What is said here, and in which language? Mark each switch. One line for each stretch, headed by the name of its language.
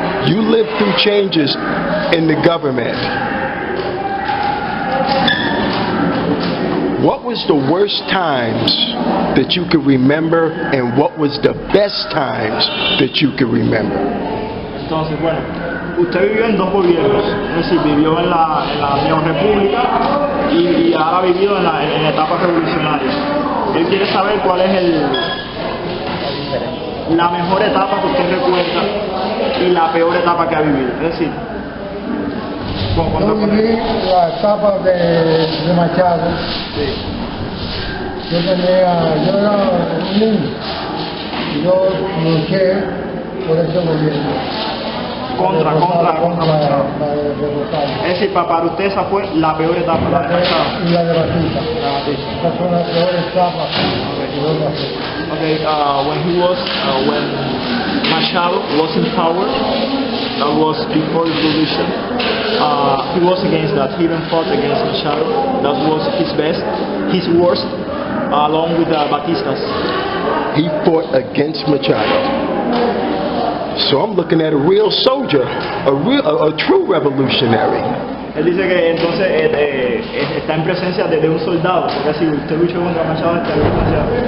English: You lived through changes in the government. What was the worst times that you could remember and what was the best times that you could remember?
Spanish: Entonces, bueno, usted vivió en 2 gobiernos, es decir, vivió en la Unión República y ahora ha vivido en la etapa revolucionaria. Él quiere saber cuál es la mejor etapa que usted recuerda y la peor etapa que ha vivido. Es decir, Yo viví la etapa de Machado. Sí. Yo era un niño y yo luché por ese gobierno. Contra. Es Es decir, para usted esa fue la peor etapa, la de Machado. y la de Batista. Esas son las peores etapas que yo pasé.
English: Okay, when Machado was in power, that was before the revolution. He was against that. He even fought against Machado. That was his best, his worst, along with Batistas. He fought against Machado. So I'm looking at a real soldier, a true revolutionary.
Spanish: Él dice que entonces está en presencia de un soldado, porque si usted luchó contra Machado, está en presencia.